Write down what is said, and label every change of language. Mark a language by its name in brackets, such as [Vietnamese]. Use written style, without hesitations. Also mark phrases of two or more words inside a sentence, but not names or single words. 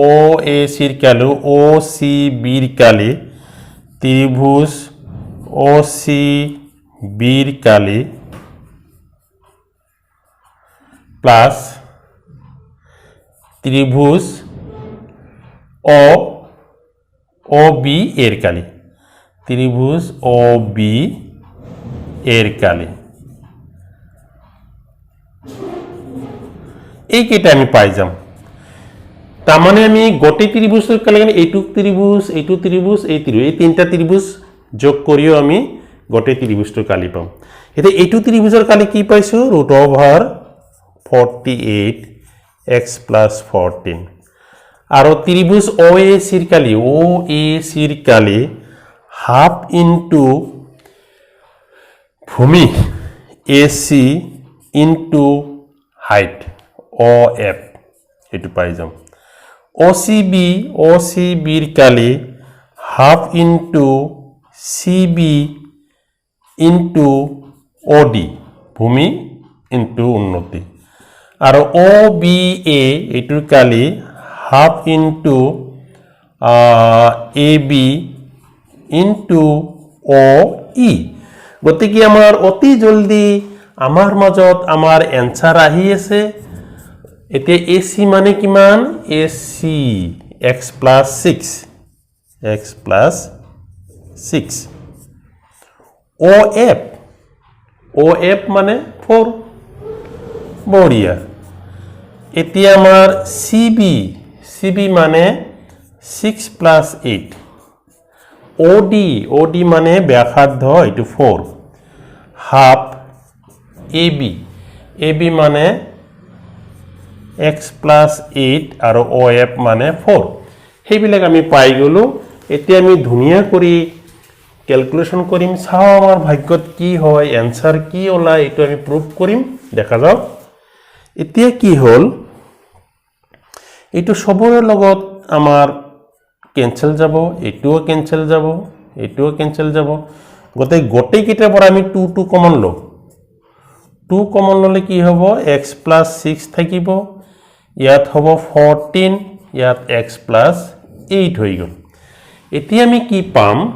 [Assamese] OCBর কালি ত্রিভুজ OCBর কালি প্লাস ত্রিভুজ OB এর কালি ত্রিভুজ OB এর কালি এই কেটা আমি পাই যাম তার মানে আমি গোটে ত্রিভুজের কালি এইটু ত্রিভুজ এই তিনটা ত্রিভুজ যোগ করিও আমি গোটে ত্রিভুজটোর কালি পাম এতে এইটু ত্রিভুজের কালি কি পাইছো √48x plus 14 আর ত্রিভুজ OACর কালি [English] half into [Assamese] ভূমি AC [English] into height [Assamese] OF এটু পাই যাম OCBর কালি [English] half into [Assamese] CB ইনটু OD ভূমি ইনটু উন্নতি আর OBA এটুর কালি [English] half into [Assamese] AB ইনটু OE গতিকে আমার অতি জলদি আমার মাজত আমার এনসার আহি আছে এতে AC মানে কিমান AC x plus 6 OF মানে 4 বঢ়িয়া এতিয়া আমার CB মানে 6 plus 8 OD মানে ব্যাসার্ধ এটু 4 হাফ AB মানে x plus 8 আর OF মানে 4 সেইবিলাক আমি পাই গলো এতিয়া আমি ধুনিয়া কৰি ক্যালকুলেশন করিম চাও আমার ভাগ্যত কি হয় অ্যানসার কি ওলা এটো আমি প্রুফ করিম দেখা যাও এতিয়া কি হল এটো সবৰে লগত আমার ক্যান্সেল যাব এটোও ক্যান্সেল যাব গোটে কিটাৰ পৰা আমি 2 কমন লো 2 কমন ললে কি হ'ব x plus 6 থাকিব ইয়াত হ'ব 14 ইয়াত x plus 8 হৈ গল এতিয়া আমি কি পাম